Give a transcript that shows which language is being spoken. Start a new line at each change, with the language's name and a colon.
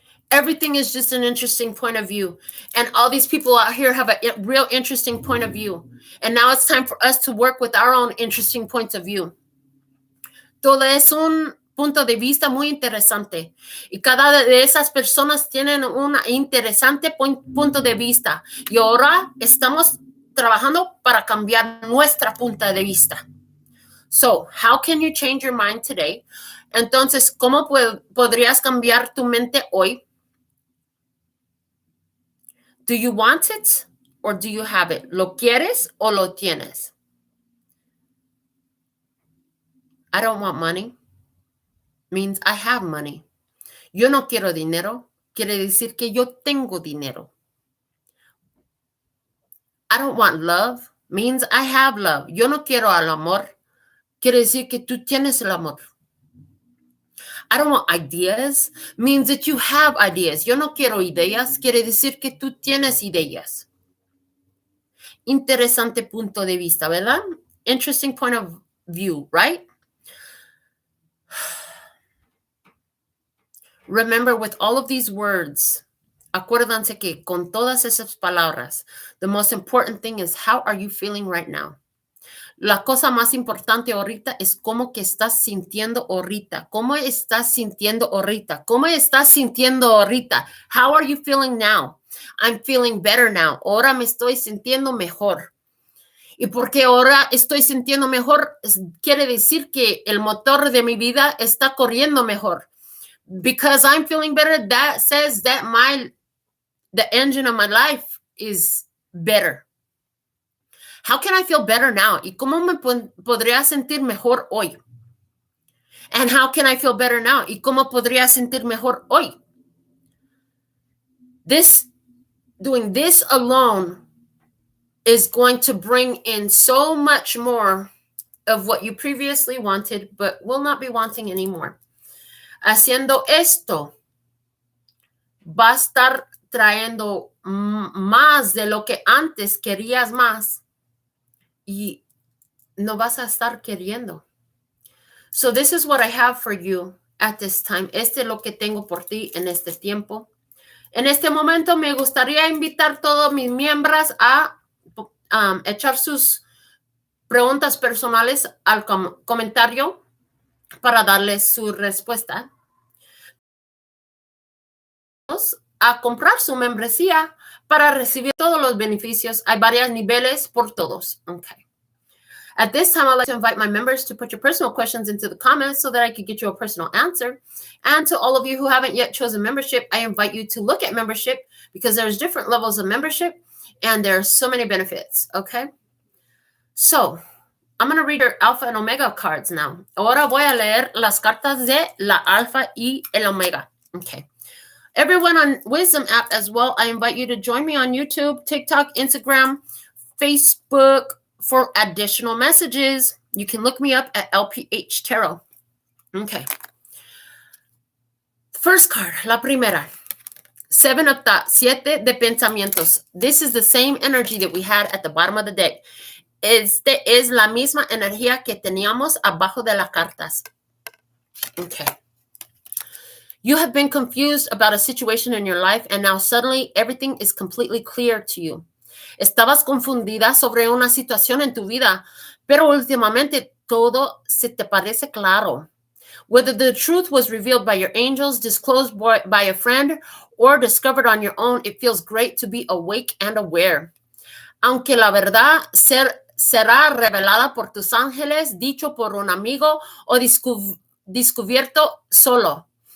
English: Everything is just an interesting point of view. And all these people out here have a real interesting point of view. And now it's time for us to work with our own interesting points of view.
Spanish: Todo es un punto de vista muy interesante. Y cada de esas personas tienen un interesante punto de vista. Y ahora estamos trabajando para cambiar nuestra punta de vista.
English: So, how can you change your mind today?
Spanish: Entonces, ¿cómo podrías cambiar tu mente hoy?
English: Do you want it or do you have it?
Spanish: ¿Lo quieres o lo tienes?
English: I don't want money means I have money.
Spanish: Yo no quiero dinero. Quiere decir que yo tengo dinero.
English: I don't want love means I have love.
Spanish: Yo no quiero el amor. Quiere decir que tú tienes el amor.
English: I don't want ideas means that you have ideas.
Spanish: Yo no quiero ideas. Quiere decir que tú tienes ideas. Interesante punto de vista, ¿verdad?
English: Interesting point of view, right? Remember, with all of these words,
Spanish: acuérdense que con todas esas palabras,
English: the most important thing is how are you feeling right now?
Spanish: La cosa más importante ahorita es cómo que estás sintiendo ahorita. ¿Cómo estás sintiendo ahorita? ¿Cómo estás sintiendo ahorita?
English: How are you feeling now? I'm feeling better now.
Spanish: Ahora me estoy sintiendo mejor. Y porque ahora estoy sintiendo mejor, quiere decir que el motor de mi vida está corriendo mejor.
English: Because I'm feeling better, that says that the engine of my life is better. How can I feel better now?
Spanish: ¿Y cómo me podría sentir mejor hoy?
English: And how can I feel better now?
Spanish: ¿Y cómo podría sentir mejor hoy?
English: Doing this alone is going to bring in so much more of what you previously wanted, but will not be wanting anymore.
Spanish: Haciendo esto, va a estar trayendo más de lo que antes querías más y no vas a estar queriendo.
English: So this is what I have for you at this time.
Spanish: Este es lo que tengo por ti en este tiempo. En este momento me gustaría invitar a todos mis miembros a echar sus preguntas personales al comentario para darles su respuesta. A comprar su membresía para recibir todos los beneficios. Hay varios niveles por todos.
English: Okay. At this time, I'd like to invite my members to put your personal questions into the comments so that I could get you a personal answer. And to all of you who haven't yet chosen membership, I invite you to look at membership because there's different levels of membership and there are so many benefits, okay? So, I'm going to read your Alpha and Omega cards now.
Spanish: Ahora voy a leer las cartas de la Alpha y el Omega.
English: Okay. Everyone on Wisdom app as well, I invite you to join me on YouTube, TikTok, Instagram, Facebook for additional messages. You can look me up at LPHtarot. Okay. First card,
Spanish: la primera. S埠ᴏᴜ, siete de pensamientos.
English: This is the same energy that we had at the bottom of the deck.
Spanish: Este es la misma energía que teníamos abajo de las cartas.
English: Okay. You have been confused about a situation in your life, and now suddenly everything is completely clear to you.
Spanish: Estabas confundida sobre una situación en tu vida, pero últimamente todo se te parece claro.
English: Whether the truth was revealed by your angels, disclosed by a friend, or discovered on your own, it feels great to be awake and aware.
Spanish: Aunque la verdad será revelada por tus ángeles, dicho por un amigo o descubierto solo.